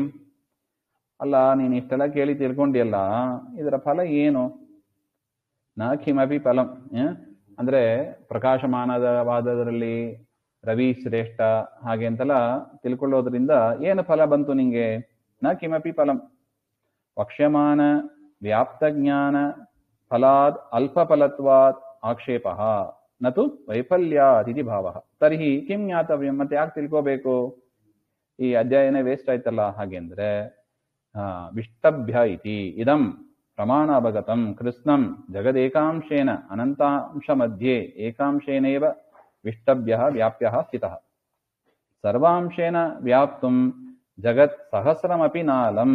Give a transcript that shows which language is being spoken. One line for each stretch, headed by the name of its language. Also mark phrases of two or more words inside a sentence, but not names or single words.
Kannada: ಅಲ್ಲ, ನೀನು ಇಷ್ಟೆಲ್ಲ ಕೇಳಿ ತಿಳ್ಕೊಂಡಿಯಲ್ಲ, ಇದರ ಫಲ ಏನು?
Sanskrit: ನ ಕಿಮಪಿ ಫಲಂ.
Kannada: ಅಂದ್ರೆ ಪ್ರಕಾಶಮಾನವಾದದರಲ್ಲಿ ರವಿ ಶ್ರೇಷ್ಠ ಹಾಗೆ ಅಂತೆಲ್ಲ ತಿಳ್ಕೊಳ್ಳೋದ್ರಿಂದ ಏನು ಫಲ ಬಂತು ನಿಂಗೆ?
Sanskrit: ನ ಕಿಮಪಿ ಫಲಂ. ವಕ್ಷ್ಯಮಾನ ವ್ಯಾಪ್ತ ಜ್ಞಾನ ಫಲಾದ್ ಅಲ್ಪ ಫಲತ್ವಾತ್ ಆಕ್ಷೇಪ ನತು ವೈಫಲ್ಯಾತ್ ಇತಿ ಭಾವ. ತರ್ಹಿ ಕಿಂ ಜ್ಞಾತವ್ಯಂ,
Kannada: ಮತ್ತೆ ಯಾಕೆ ತಿಳ್ಕೋಬೇಕು? ಈ ಅಧ್ಯಾಯನೇ ವೇಸ್ಟ್ ಆಯ್ತಲ್ಲ.
Sanskrit: ಹಾಗೆಂದ್ರೆ ವಿಷ್ಟಭ್ಯ ಇತಿ ಇದಂ ಪ್ರಮಾಣ ಅವಗತಂ ಕೃಷ್ಣಂ ಜಗದೇಕಾಂಶೇನ ಅನಂತಾಂಶ ಮಧ್ಯೆ ಏಕಾಂಶೇನೈವ ವಿಷ್ಟಭ್ಯ ವ್ಯಾಪ್ಯ ಸ್ಥಿತಃ. ಸರ್ವಾಂಶೇನ ವ್ಯಾಪ್ತುಂ ಜಗತ್ ಸಹಸ್ರಮಪಿ ನಾಲಂ.